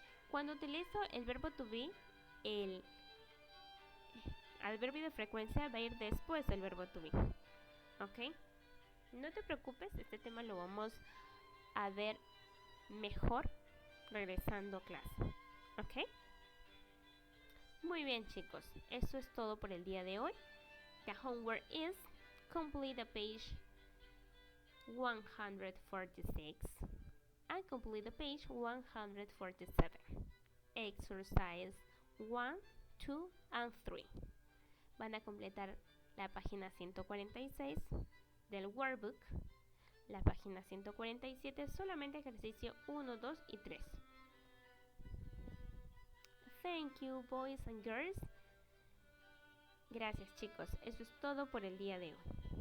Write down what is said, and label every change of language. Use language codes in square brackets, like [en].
[es] Cuando utilizo el verbo to be, el adverbio de frecuencia va a ir después del verbo to be. ¿Ok? No te preocupes, este tema lo vamos a ver mejor regresando a clase. ¿Ok? Muy bien, chicos. Eso es todo por el día de hoy. [en] The homework is complete the page 146 and complete the page 147. Exercise 1, 2, and 3. [es] van a completar la página 146 del workbook, la página 147 solamente ejercicio 1, 2 y 3. [en] Thank you, boys and girls. [es] Gracias, chicos. Eso es todo por el día de hoy.